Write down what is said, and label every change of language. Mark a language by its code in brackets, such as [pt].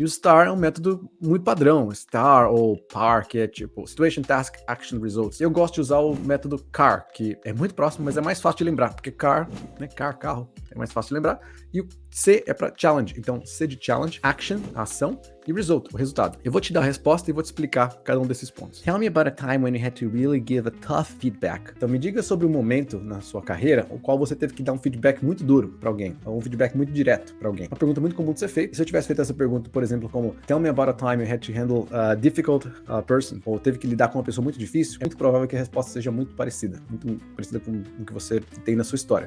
[pt] E o STAR é um método muito padrão, STAR ou PAR, que é tipo Situation, Task, Action, Results. Eu gosto de usar o método CAR, que é muito próximo, mas é mais fácil de lembrar, porque CAR, né, carro, é mais fácil de lembrar. E o C é para Challenge, então C de Challenge, Action, ação, e Result, o resultado. Eu vou te dar a resposta e vou te explicar cada um desses pontos. [en] Tell me about a time when you had to really give a tough feedback. [pt] Então me diga sobre um momento na sua carreira o qual você teve que dar um feedback muito duro para alguém, ou um feedback muito direto para alguém. Uma pergunta muito comum de ser feita. Se eu tivesse feito essa pergunta, por exemplo, como [en] Tell me about a time you had to handle a difficult person, [pt] ou teve que lidar com uma pessoa muito difícil, é muito provável que a resposta seja muito parecida com o que você tem na sua história.